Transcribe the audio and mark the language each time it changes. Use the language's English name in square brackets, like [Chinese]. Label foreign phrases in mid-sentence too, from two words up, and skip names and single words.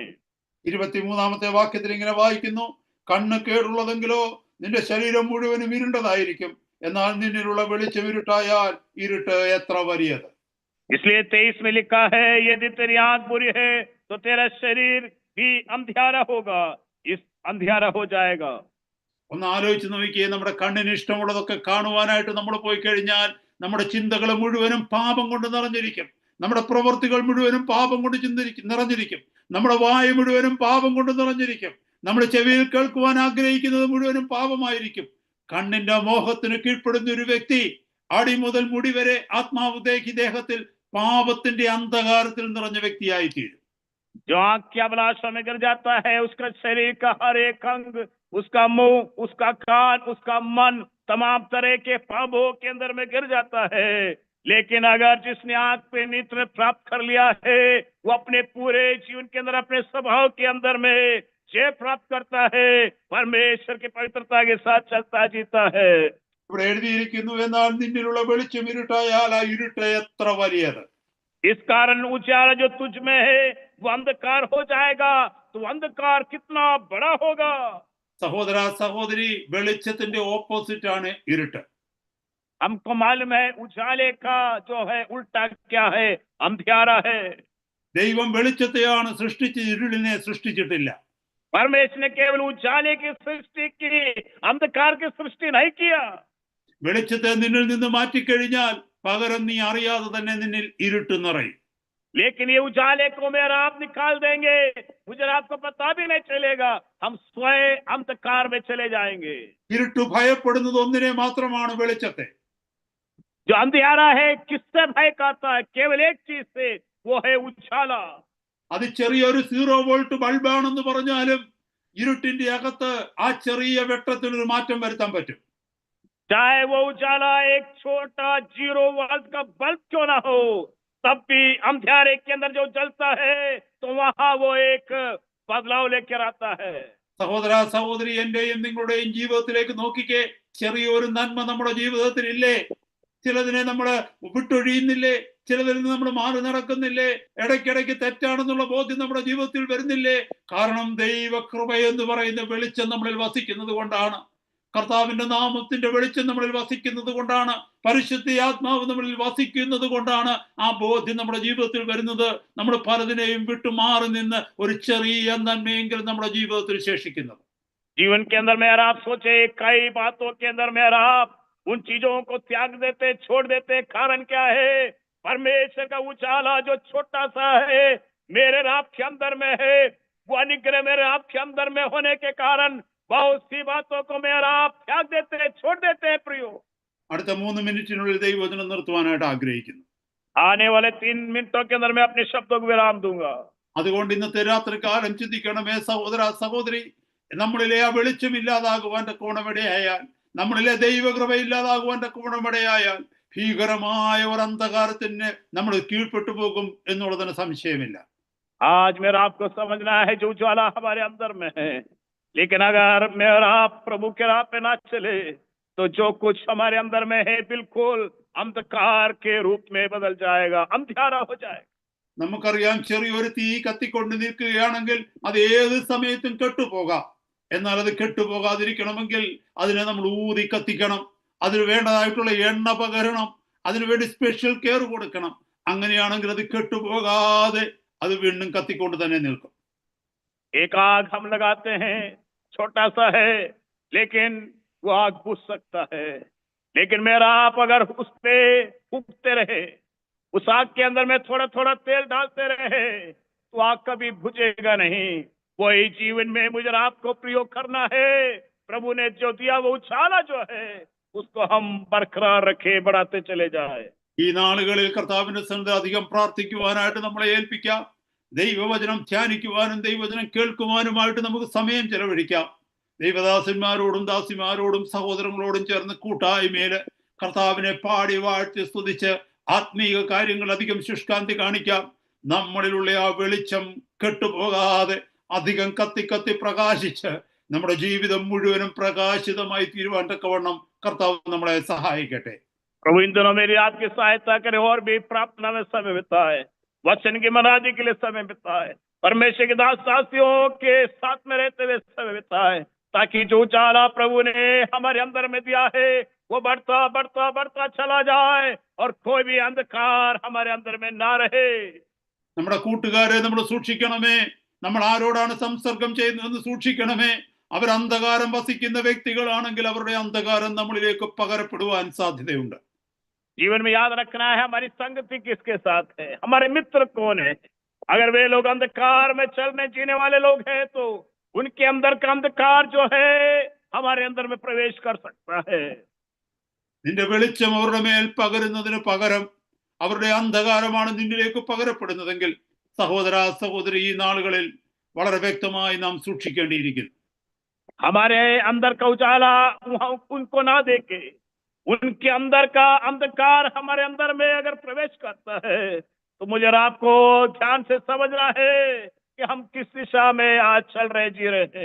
[Malayalam] 23-ാമത്തെ വാക്യത്തിൽ ഇങ്ങനെ വായിക്കുന്നു, കണ്ണ് കേടുള്ളതെങ്കിലോ നിന്റെ ശരീരം മുഴുവനും ഇരുണ്ടതായിരിക്കും, എന്നാൽ നിന്നിലുള്ള വെളിച്ചം ഇരുട്ടായാൽ ഇരുട്ട് എത്ര വലിയത്. [Hindi] इसलिए 23 में लिखा है, यदि तेरी आंख बुरी है तो तेरा शरीर भी अंधियारा होगा, इस अंधियारा हो जाएगा। [Malayalam] ഒന്ന് ആലോചിച്ച് നോക്കിയേ, നമ്മുടെ കണ്ണിന് ഇഷ്ടമുള്ളതൊക്കെ കാണുവാനായിട്ട് നമ്മൾ പോയി കഴിഞ്ഞാൽ നമ്മുടെ ചിന്തകൾ മുഴുവനും പാപം കൊണ്ട് നിറഞ്ഞിരിക്കും, നമ്മുടെ പ്രവൃത്തികൾ മുഴുവനും പാപം കൊണ്ട് നിറഞ്ഞിരിക്കും, നമ്മുടെ വായു മുഴുവനും പാപം കൊണ്ട് നിറഞ്ഞിരിക്കും, നമ്മുടെ ചെവിയിൽ കേൾക്കുവാൻ ആഗ്രഹിക്കുന്നത് മുഴുവനും പാപമായിരിക്കും. കണ്ണിന്റെ മോഹത്തിന് കീഴ്പ്പെടുന്ന ഒരു വ്യക്തി അടി മുതൽ മുടി വരെ ആത്മാവ് ദേഹത്തിൽ പാപത്തിന്റെ അന്ധകാരത്തിൽ നിറഞ്ഞ വ്യക്തിയായി തീരും. [Hindi] जो आंख की अभिलाषा में गिर जाता है उसका शरीर का हर एक अंग, उसका मुंह, उसका कान, उसका मन तमाम तरह के पापों के अंदर में गिर जाता है। लेकिन अगर जिसने आंख पे नियंत्रण प्राप्त कर लिया है वो अपने पूरे जीवन के अंदर अपने स्वभाव के अंदर में जय प्राप्त करता है, परमेश्वर की पवित्रता के साथ चलता जीता है। [Malayalam] ഇവിടെ എഴുതിയിരിക്കുന്നു, എന്നാൽ നിന്നിലുള്ള വെളിച്ചം ഇരുട്ടായാൽ ആ ഇരുട്ട് എത്ര വലിയത്. [Hindi] इस कारण उजाला जो तुझ में है वो अंधकार हो जाएगा, तो अंधकार कितना बड़ा होगा। [Malayalam] സഹോദര സഹോദരി, വെളിച്ചത്തിന്റെ ഓപ്പോസിറ്റ് ആണ് ഇരുട്ട്. [Hindi] हमको मालूम है उजाले का जो है उल्टा क्या है, अंधियारा है। [Malayalam] ദൈവം വെളിച്ചത്തെയാണ് സൃഷ്ടിച്ചത്, ഇരുളിനെ സൃഷ്ടിച്ചിട്ടില്ല. [Hindi] परमेश्वर ने केवल उजाले की सृष्टि की, अंधकार की सृष्टि नहीं किया। [Malayalam] വെളിച്ചത്തെ നിന്നിൽ നിന്ന് മാറ്റിക്കഴിഞ്ഞാൽ പകരം നീ അറിയാതെ തന്നെ നിന്നിൽ ഇരുട്ട് നിറയും. [Hindi] लेकिन ये उजाले को मेरा आप निकाल देंगे, मुझे आपको पता भी नहीं चलेगा, हम स्वयं अंधकार में चले जाएंगे। [Malayalam] ഇരുട്ട് ഭയപ്പെടുന്നത് ഒന്നിനെ മാത്രമാണ്, വെളിച്ചത്തെ. [Hindi] जो अंधियारा है किससे भय करता है, केवल एक चीज से, वो है उजाला। [Malayalam] അത് ചെറിയൊരു 0 വോൾട്ട് ബൾബാണെന്ന് പറഞ്ഞാലും ഇരുട്ടിന്റെ അകത്ത് ആ ചെറിയ വെട്ടത്തിനൊരു മാറ്റം വരുത്താൻ പറ്റും. [Hindi] चाहे वो उजाला एक छोटा 0 वोल्ट का बल्ब क्यों ना हो, तब भी अंधियारे के अंदर जो जलता है तो वहां वो एक बदलाव लेकर आता है। [Malayalam] സഹോദര സഹോദരി, എന്റെയും നിങ്ങളുടെയും ജീവിതത്തിലേക്ക് നോക്കിക്കേ, ചെറിയൊരു നന്മ നമ്മുടെ ജീവിതത്തിൽ ഇല്ലേ? ചിലതിനെ നമ്മൾ വിട്ടൊഴിയുന്നില്ലേ? ചിലതിൽ നിന്ന് നമ്മൾ മാറി നടക്കുന്നില്ലേ? ഇടയ്ക്കിടയ്ക്ക് തെറ്റാണെന്നുള്ള ബോധ്യം നമ്മുടെ ജീവിതത്തിൽ വരുന്നില്ലേ? കാരണം ദൈവകൃപ എന്ന് പറയുന്ന വെളിച്ചം നമ്മളിൽ വസിക്കുന്നത് കൊണ്ടാണ്. കർത്താവിന്റെ നാമത്തിന്റെ വെളിച്ചം നമ്മളിൽ വസിക്കുന്നത് കൊണ്ടാണ്, പരിശുദ്ധ ആത്മാവ് നമ്മളിൽ വസിക്കുന്നത് കൊണ്ടാണ് ആ ബോധ്യം നമ്മുടെ ജീവിതത്തിൽ വരുന്നത്. നമ്മൾ പലതിനെയും വിട്ടു മാറി നിന്ന് ഒരു ചെറിയ നന്മയെങ്കിലും നമ്മുടെ ജീവിതത്തിൽ ശേഷിക്കുന്നത്. [Hindi] जीवन के अंदर में आप सोचे, कई बातों के अंदर में आप उन चीजों को त्याग देते, छोड़ देते, कारण क्या है? परमेश्वर का उजाला जो छोटा सा है मेरे आप के अंदर में है, वो अनुग्रह मेरे आप के अंदर में होने के कारण बहुत सी बातों को मेरा आप त्याग देते हैं, छोड़ देते हैं प्रियो। [Malayalam] അടുത്ത 3 മിനിറ്റിനുള്ളിൽ ദൈവവചനം നിർത്തുവാനായിട്ട് ആഗ്രഹിക്കുന്നു. [Hindi] आने वाले 3 मिनटों के अंदर मैं अपने शब्दों को विराम दूंगा। [Malayalam] അതുകൊണ്ട് ഇന്നത്തെ രാത്രി കാലം ചിന്തിക്കണമേ സഹോദര സഹോദരി, നമ്മളിലെ ആ വെളിച്ചം ഇല്ലാതാകുവാന്റെ കോണമിടയായാൽ, നമ്മളിലെ ദൈവകൃപ ഇല്ലാതാകുവാന്റെ കോണമിടയായാൽ ഭീകരമായ ഒരു അന്ധകാരത്തിന് നമ്മൾ കീഴ്പ്പെട്ടു പോകും എന്നുള്ളതിന് സംശയമില്ല. [Hindi] आज मेरा आपको समझना है जो उजाला हमारे अंदर में है, लेकिन अगर मेरा आप प्रभु के राह पे ना चले तो जो कुछ हमारे अंदर में है बिल्कुल अंधकार के रूप में बदल जाएगा, अंधियारा हो जाएगा। [Malayalam] നമുക്കറിയാം, ചെറിയൊരു തീ കത്തിക്കൊണ്ട് നിൽക്കുകയാണെങ്കിൽ അത് ഏത് സമയത്തും കെട്ടുപോകാം. എന്നാൽ അത് കെട്ടുപോകാതിരിക്കണമെങ്കിൽ അതിനെ നമ്മൾ ഊതി കത്തിക്കണം, അതിന് വേണ്ടതായിട്ടുള്ള എണ്ണ പകരണം, അതിനുവേണ്ടി [English] special care [Malayalam] കൊടുക്കണം. അങ്ങനെയാണെങ്കിൽ അത് കെട്ടുപോകാതെ അത് വീണ്ടും കത്തിക്കൊണ്ട് തന്നെ നിൽക്കും. [Hindi] एक आग हम लगाते हैं, छोटा सा है लेकिन वो आग बुझ सकता है, लेकिन मेरा आप अगर उस पे फूकते रहे, उस आग के अंदर में थोड़ा थोड़ा तेल डालते रहे तो आग कभी बुझेगा नहीं। वही जीवन में मुझे आपको प्रयोग करना है। प्रभु ने जो दिया वो उछाला जो है उसको हम बरकरार रखे, बढ़ाते चले जाए। [Malayalam] ഈ നാളുകളിൽ കർത്താവിന്റെ സന്നിധി അധികം പ്രാർത്ഥിക്കുവാനായിട്ട് നമ്മളെ ഏൽപ്പിക്കാം. ദൈവവചനം ധ്യാനിക്കുവാനും ദൈവവചനം കേൾക്കുവാനുമായിട്ട് നമുക്ക് സമയം ചെലവഴിക്കാം. ദൈവദാസന്മാരോടും ദാസിമാരോടും സഹോദരങ്ങളോടും ചേർന്ന് കൂട്ടായ്മയില് കർത്താവിനെ പാടി വാഴ്ത്തി സ്തുതിച്ച് ആത്മീയ കാര്യങ്ങൾ അധികം ശുഷ്കാന്തി കാണിക്കാം. നമ്മളിലുള്ള ആ വെളിച്ചം കെട്ടുപോകാതെ അധികം കത്തി കത്തി പ്രകാശിച്ച് നമ്മുടെ ജീവിതം മുഴുവനും പ്രകാശിതമായി തീരുവാൻ തക്കവണ്ണം കർത്താവ് നമ്മളെ സഹായിക്കട്ടെ. [Hindi] प्रभु इन दिनों मेरी आपकी सहायता करे और भी प्रार्थना में समय बिताए, वचन की मनाजी के लिए समय बिताए, परमेश्वर के दास दासियों के साथ में रहते हुए समय बिताए, ताकि जो उजाला प्रभु ने हमारे अंदर में दिया है वो बढ़ता बढ़ता बढ़ता चला जाए और कोई भी अंधकार हमारे अंदर में ना रहे। [Malayalam] നമ്മുടെ കൂട്ടുകാരെ നമ്മൾ സൂക്ഷിക്കണമേ. നമ്മൾ ആരോടാണ് സംസർഗം ചെയ്യുന്നതെന്ന് സൂക്ഷിക്കണമേ. അവർ അന്ധകാരം വസിക്കുന്ന വ്യക്തികളാണെങ്കിൽ അവരുടെ അന്ധകാരം നമ്മളിലേക്ക് പകരപ്പെടുവാൻ സാധ്യതയുണ്ട്. [Hindi] जीवन में याद रखना है हमारी संगति किसके साथ है, हमारे मित्र कौन है। अगर वे लोग अंधकार में चलने जीने वाले लोग हैं तो उनके अंदर का अंधकार जो है हमारे अंदर में प्रवेश कर सकता है। [Malayalam] നിന്റെ വെളിച്ചം അവരുടെ മേൽ പകരുന്നതിന് പകരം അവരുടെ അന്ധകാരമാണ് നിന്നിലേക്ക് പകരപ്പെടുന്നതെങ്കിൽ സഹോദര സഹോദരി ഈ നാളുകളിൽ വളരെ വ്യക്തമായി നാം സൂക്ഷിക്കേണ്ടിയിരിക്കുന്നു. [Hindi] हमारे अंदर का उजाला उनको ना देके उनके अंदर का अंधकार हमारे अंदर में अगर प्रवेश करता है तो मुझे और आपको ध्यान से समझना है कि हम किस दिशा में आज चल रहे जी रहे हैं।